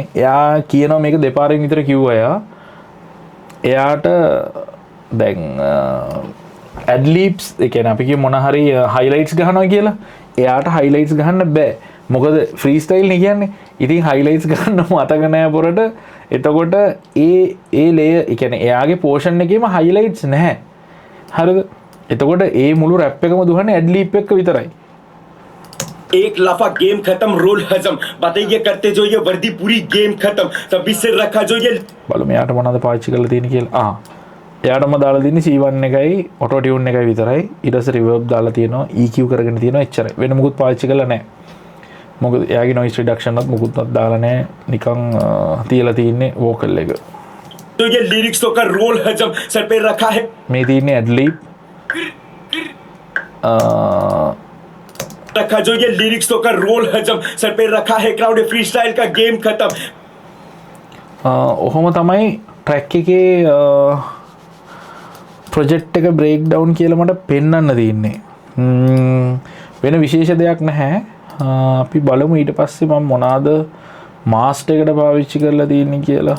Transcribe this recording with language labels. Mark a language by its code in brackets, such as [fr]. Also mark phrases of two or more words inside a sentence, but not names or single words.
[si] එයා කියනවා මේක දෙපාරකින් විතර කිව්වා එයාට දැන් ඇඩ්ලිප්ස් ඒ කියන්නේ අපි කිය මොන හරි හයිලයිට්ස් ගහනවා කියලා. එයාට හයිලයිට්ස් ගහන්න බෑ. මොකද ෆ්‍රී ස්ටයිල් නේ කියන්නේ. ඉතින් හයිලයිට්ස් ගන්න මතක නෑ පොරට. එතකොට ඒ ලේයර් ඒ කියන්නේ එයාගේ පෝෂන් එකේම හයිලයිට්ස් නැහැ. හරිද? එතකොට ඒ මුළු රැප් එකම දුවන්නේ ඇඩ් ලිප් එක විතරයි. [hi] एक लफा गेम खत्म रोल हजम बातें ये करते जो ये वर्दी पूरी गेम खत्म तभी से रखा जो ये [si] බලමු මෙයාට මොනවද පාවිච්චි කරලා තියෙන්නේ කියලා. එයාටම දාලා තියෙන්නේ C1 එකයි [en] auto tune [si] එකයි විතරයි. ඊට පස්සේ reverb දාලා තියෙනවා EQ කරගෙන තියෙනවා එච්චරයි. වෙන මොකුත් පාවිච්චි කරලා නැහැ. මොකද එයාගේ [en] noise reduction [si] එකත් මොකුත්වත් දාලා නැහැ. නිකන් තියලා තියෙන්නේ vocal එක. [hi] तो ये लिरिक्स तो का रोल हजम सर पे रखा है [si] මේ තියෙන්නේ [en] ad lib. [hi] रखा जो ये लिरिक्स तो का रोल हजम सर पे रखा है क्राउड फ्री स्टाइल का गेम खत्म [si] ඔහොම තමයි ට්‍රැක් එකේ ප්‍රොජෙක්ට් එක බ්‍රේක් ඩවුන් කියලා මට පෙන්වන්න තියෙන්නේ. වෙන විශේෂ දෙයක් නැහැ. අපි බලමු ඊට පස්සේ මම මොනවාද මාස්ටර් එකට පාවිච්චි කරලා තියෙන්නේ කියලා.